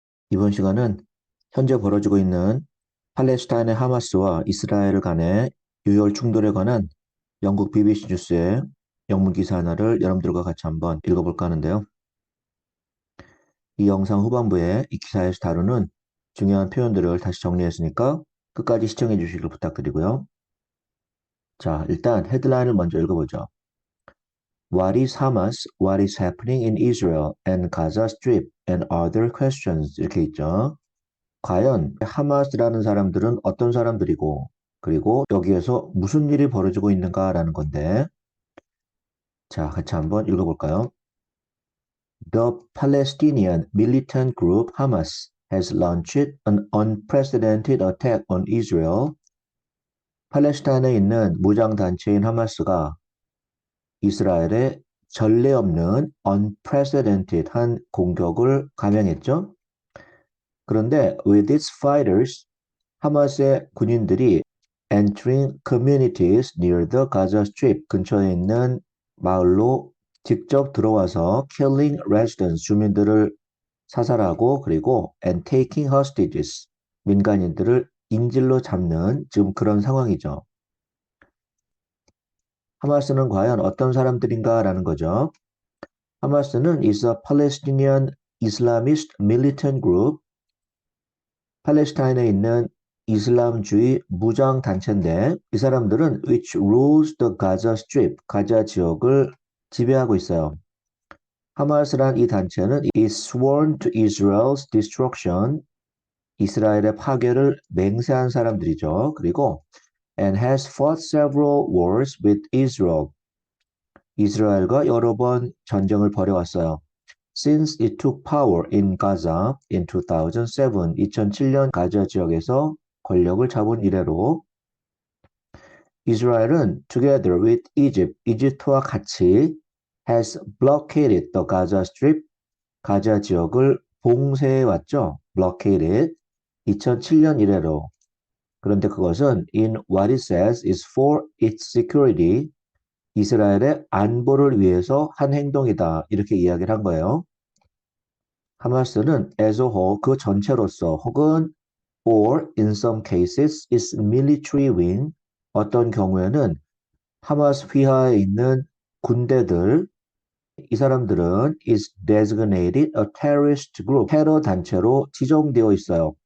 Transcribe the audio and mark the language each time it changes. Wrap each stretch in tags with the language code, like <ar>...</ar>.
<ko>이번 시간은 현재 벌어지고 있는 팔레스타인의 하마스와 이스라엘 간의 유혈 충돌에 관한 영국 BBC 뉴스의 영문 기사 하나를 여러분들과 같이 한번 읽어볼까 하는데요. 이 영상 후반부에 이 기사에서 다루는 중요한 표현들을 다시 정리했으니까 끝까지 시청해 주시길 부탁드리고요. 자, 일단 헤드라인을 먼저 읽어보죠.</ko> <en>What is Hamas? What is happening in Israel and Gaza Strip and other questions</en> <ko>이렇게 있죠. 과연 하마스라는 사람들은 어떤 사람들이고, 그리고 여기에서 무슨 일이 벌어지고 있는가라는 건데, 자, 같이 한번 읽어볼까요?</ko> <en>The Palestinian militant group Hamas has launched an unprecedented attack on Israel.</en> <ko>팔레스타인에 있는 무장단체인 하마스가 이스라엘에 전례 없는 unprecedented 한 공격을 감행했죠. 그런데</ko> <en>with its fighters,</en> <ko>하마스의 군인들이</ko> <en>entering communities near the Gaza Strip</en> <ko>근처에 있는 마을로 직접 들어와서</ko> <en>killing residents</en> <ko>주민들을 사살하고 그리고</ko> <en>and taking hostages</en> <ko>민간인들을 인질로 잡는 지금 그런 상황이죠. 하마스는 과연 어떤 사람들인가라는 거죠. 하마스는</ko> <en>is a Palestinian Islamist militant group</en> <ko>팔레스타인에 있는 이슬람주의 무장 단체인데 이 사람들은</ko> <en>which rules the Gaza Strip,</en> <ko>가자 지역을 지배하고 있어요. 하마스란 이 단체는</ko> <en>is sworn to Israel's destruction,</en> <ko>이스라엘의 파괴를 맹세한 사람들이죠. 그리고</ko> <en>and has fought several wars with Israel,</en> <ko>이스라엘과 여러 번 전쟁을 벌여왔어요.</ko> <en>Since it took power in Gaza in 2007,</en> <ko>2007년 가자 지역에서 권력을 잡은 이래로 이스라엘은</ko> <en>together with Egypt,</en> <ko>이집트와 같이</ko> <en>has blockaded the Gaza Strip,</en> <ko>가자 지역을 봉쇄해 왔죠. blockaded 2007년 이래로. 그런데 그것은</ko> <en>in what it says is for its security,</en> <ko>이스라엘의 안보를 위해서 한 행동이다. 이렇게 이야기를 한 거예요. 하마스는</ko> <en>as a whole</en> <ko>그 전체로서 혹은</ko> <en>or in some cases its military wing</en> <ko>어떤 경우에는 하마스 휘하에 있는 군대들 이 사람들은</ko> <en>is designated a terrorist group</en> <ko>테러 단체로 지정되어 있어요.</ko>